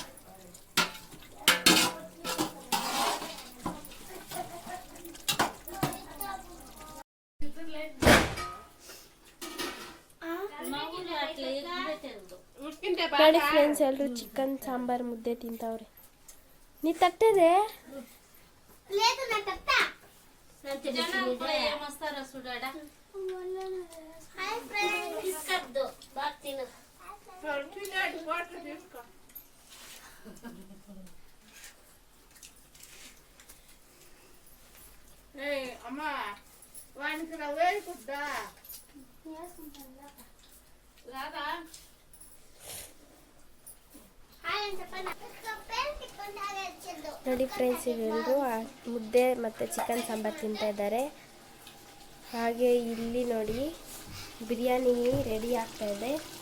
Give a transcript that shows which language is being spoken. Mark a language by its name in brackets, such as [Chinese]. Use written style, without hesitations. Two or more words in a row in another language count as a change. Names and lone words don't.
[Kannada] ನೋಡಿ ಫ್ರೆಂಡ್ಸ್, ಎಲ್ಲರೂ ಚಿಕನ್ ಸಾಂಬಾರ್ ಮುದ್ದೆ ತಿಂತವ್ರೆ. ನೀ ತಟ್ಟದೆ [Telugu] లేదు నా తట్ట [English] hi friends [Telugu] ఇస్కద్దు బాగా తిను అమ్మ వానికి వేసుకుంటా రాదా [Kannada] ನೋಡಿ ಫ್ರೆಂಡ್ಸ್, ಇವೆಲ್ಲರೂ ಮುದ್ದೆ ಮತ್ತು ಚಿಕನ್ ಸಾಂಬಾರು ತಿಂತಾ ಇದ್ದಾರೆ. ಹಾಗೆ ಇಲ್ಲಿ ನೋಡಿ ಬಿರಿಯಾನಿ ರೆಡಿ ಆಗ್ತಾ ಇದೆ.